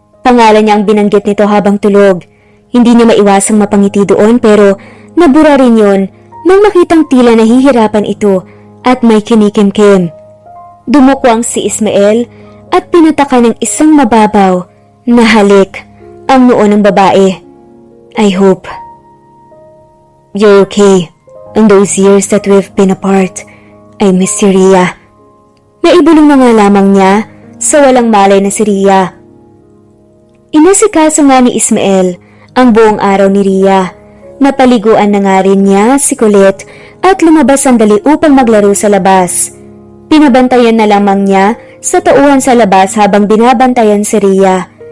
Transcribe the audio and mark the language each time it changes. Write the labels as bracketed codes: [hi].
[tl] Pangalan niya ang binanggit nito habang tulog. Hindi niya maiwasang mapangiti doon pero nabura rin yon nang makitang tila nahihirapan ito at may kinikimkim. Dumukwang si Ismael at pinataka ng isang mababaw na halik ang noo ng babae. [en] I hope you're okay. In those years that we've been apart, I miss you, Rhea. [tl] Naibulong na nga lamang niya sa walang malay na si Rhea. Inasikaso nga ni Ismael ang buong araw ni Rhea. Napaliguan na nga rin niya si Colette at lumabas sandali upang maglaro sa labas. Pinabantayan na lamang niya sa tauhan sa labas habang binabantayan si Rhea.